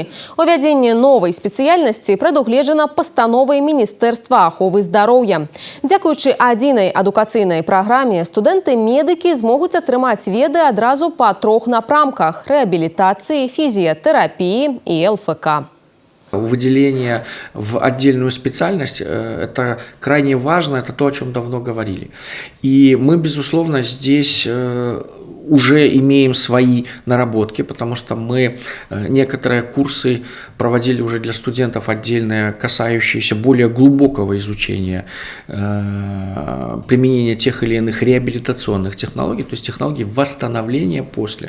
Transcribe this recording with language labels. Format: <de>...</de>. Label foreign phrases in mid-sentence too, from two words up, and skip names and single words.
<be>Увядзенне новай спецыяльнасці прадугледжана пастановай Міністэрства аховы здароўя. Дзякуючы адзінай адукацыйнай праграме студэнты-медыкі змогуць атрымаць веды адразу па 3 напрамках – рэабілітацыі, фізіятэрапіі і ЛФК.</be> <ru>Выделение в отдельную специальность – это крайне важно, это то, о чем давно говорили. И мы, безусловно, здесь уже имеем свои наработки, потому что мы некоторые курсы проводили уже для студентов отдельные, касающиеся более глубокого изучения применения тех или иных реабилитационных технологий, то есть технологий восстановления после.</ru>